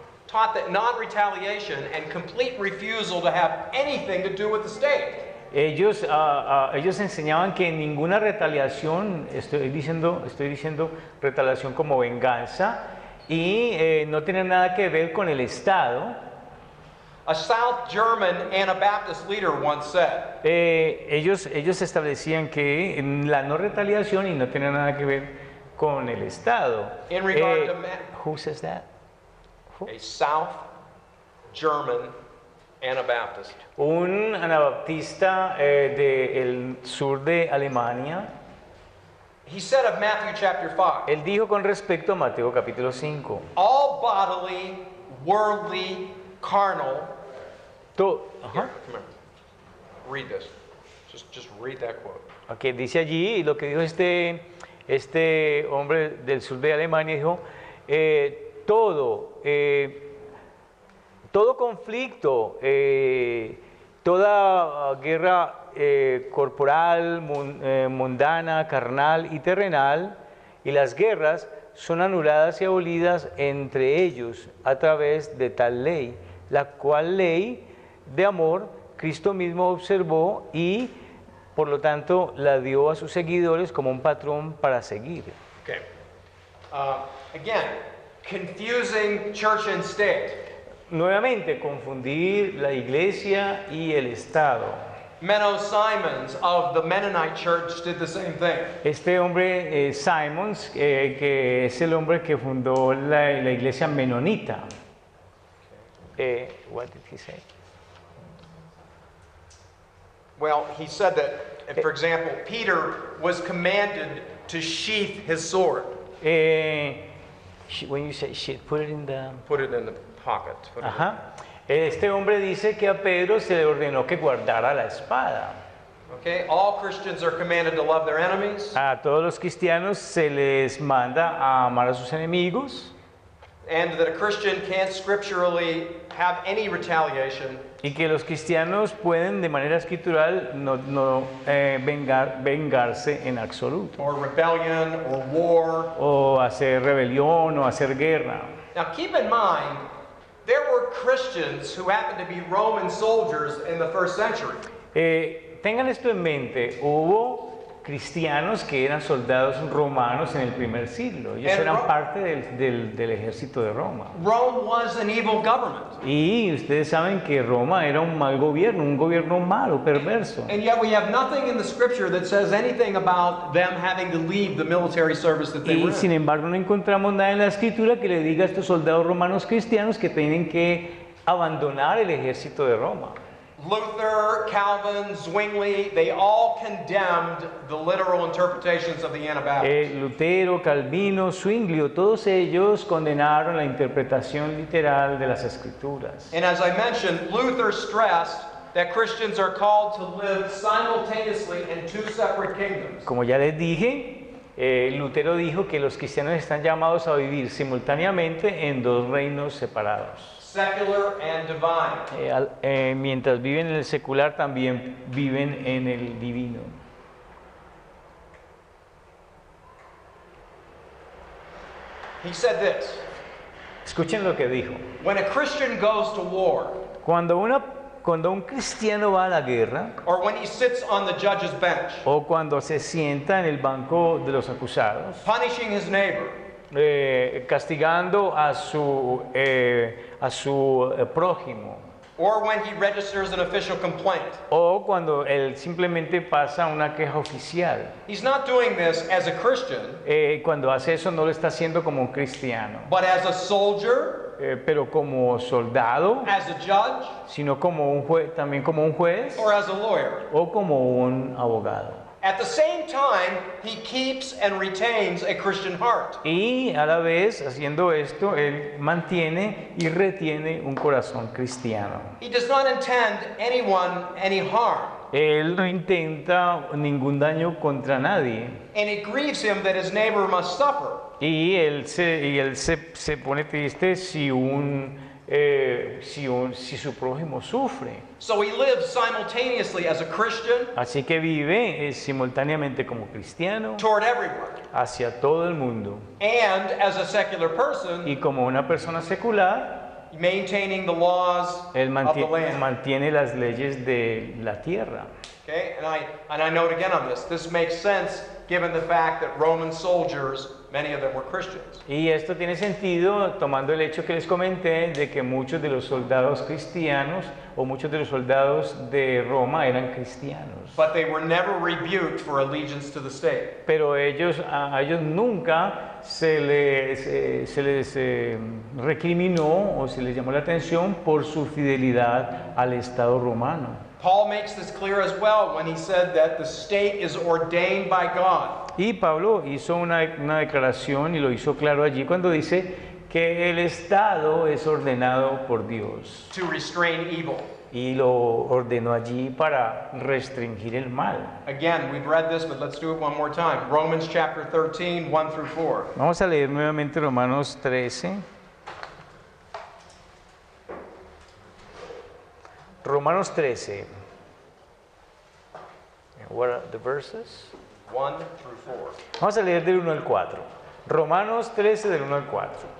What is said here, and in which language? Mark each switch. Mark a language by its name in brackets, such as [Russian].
[English] taught that non-retaliation and complete refusal to have anything to do with the state. [Spanish] ellos enseñaban que ninguna retaliación, estoy diciendo retaliación como venganza, y no tiene nada que ver con el Estado. [English] A South German Anabaptist leader once said, [Spanish] Ellos establecían que la no retaliación y no tiene nada que ver con el Estado. [English] In regard to Who says that? a South German Anabaptist. [Spanish] Un anabaptista del sur de Alemania, [English] He said of Matthew chapter 5, [Spanish] él dijo con respecto a Mateo capítulo 5, [English] all bodily, worldly, carnal. Here, come here. Read this. Just read that quote. [Spanish] Okay, dice allí, y lo que dijo este hombre del sur de Alemania, dijo, todo conflicto, toda guerra corporal, mundana, carnal y terrenal, y las guerras son anuladas y abolidas entre ellos a través de tal ley, la cual ley de amor Cristo mismo observó y por lo tanto la dio a sus seguidores como un patrón para seguir. [English] Okay. Again, confusing church and state. [Spanish] Nuevamente, confundir la iglesia y el Estado. [English] Menno Simons of the Mennonite Church did the same thing. [Spanish] Este hombre, Simons, que es el hombre que fundó la iglesia menonita. [English] What did he say? Well, he said that, for example, Peter was commanded to sheath his sword. When you say shit, put it in the... Put it in the pocket. Put it in- [Spanish] Ajá. Este hombre dice que a Pedro se le ordenó que guardara la espada. [English] Okay, all Christians are commanded to love their enemies, [Spanish] A todos los cristianos se les manda a amar a sus enemigos [English] and that a Christian can't scripturally have any retaliation [Spanish] y que los cristianos pueden de manera escritural vengarse en absoluto [English] or rebellion or war. [Spanish] o hacer rebelión o hacer guerra. [English] Now keep in mind, there were Christians who happened to be Roman soldiers in the first century. [Spanish] Tengan esto en mente, hubo cristianos que eran soldados romanos en el primer siglo. Ellos En eran Ro- parte del ejército de Roma. [English] Rome was an evil government. [Spanish] Y ustedes saben que Roma era un mal gobierno, un gobierno malo, perverso. [English] And yet we have nothing in the scripture that says anything about them having to leave the military service that they were [Spanish] Y sin [English] in. [Spanish] embargo no encontramos nada en la escritura que le diga a estos soldados romanos cristianos que tienen que abandonar el ejército de Roma. [English] Luther, Calvin, Zwingli, they all condemned the literal interpretations of the Anabaptists. [Spanish] Lutero, Calvino, Zwinglio, todos ellos condenaron la interpretación literal de las escrituras. [English] And as I mentioned, Luther stressed that Christians are called to live simultaneously in two separate kingdoms. [Spanish] Como ya les dije, Lutero dijo que los cristianos están llamados a vivir simultáneamente en dos reinos separados. [English] Secular and divine. [Spanish] Mientras viven en el secular, también viven en el divino. [English] He said this, [Spanish] Escuchen lo que dijo. [English] when a Christian goes to war, [Spanish] Cuando un cristiano va a la guerra, [English] or when he sits on the judge's bench, [Spanish] o cuando se sienta en el banco de los acusados, [English] punishing his neighbor, [Spanish] castigando a su prójimo, [English] or when he registers an official complaint, [Spanish] o cuando él simplemente pasa una queja oficial. [English] he's not doing this as a Christian, [Spanish] Cuando hace eso no lo está haciendo como un cristiano, [English] but as a soldier, [Spanish] pero como soldado, [English] as a judge, [Spanish] sino como un también como un juez [English] or as a lawyer. [Spanish] o como un abogado. [English] At the same time, he keeps and retains a Christian heart. [Spanish] Y a la vez, haciendo esto, él mantiene y retiene un corazón cristiano. [English] He does not intend anyone any harm, [Spanish] Él no intenta ningún daño contra nadie. [English] and it grieves him that his neighbor must suffer. [Spanish] Y él se pone triste si su prójimo sufre. [English] So he lives simultaneously as a Christian [Spanish] Así que vive simultáneamente como cristiano [English] toward everyone, [Spanish] hacia todo el mundo [English] and as a secular person, [Spanish] y como una persona secular, [English] maintaining the laws [Spanish] él [English] of the land. [Spanish] mantiene las leyes de la tierra. [English] Okay, and I note again on this. This makes sense given the fact that Roman soldiers, many of them were Christians. [Spanish] Y esto tiene sentido tomando el hecho que les comenté de que muchos de los soldados cristianos o muchos de los soldados de Roma eran cristianos. [English] But they were never rebuked for allegiance to the state. [Spanish] Pero a ellos nunca se les recriminó o se les llamó la atención por su fidelidad al Estado romano. [English] Paul makes this clear as well when he said that the state is ordained by God. [Spanish] Y Pablo hizo una declaración y lo hizo claro allí cuando dice que el Estado es ordenado por Dios. [English] To restrain evil. [Spanish] Y lo ordenó allí para restringir el mal. [English] Again, we've read this, but let's do it one more time. Romans chapter 13, 1 through 4. [Spanish] Vamos a leer nuevamente Romanos 13. Romanos 13. [English] What are the verses? 1 through 4. [Spanish] Vamos a leer del 1 al 4. Romanos 13 del 1 al 4.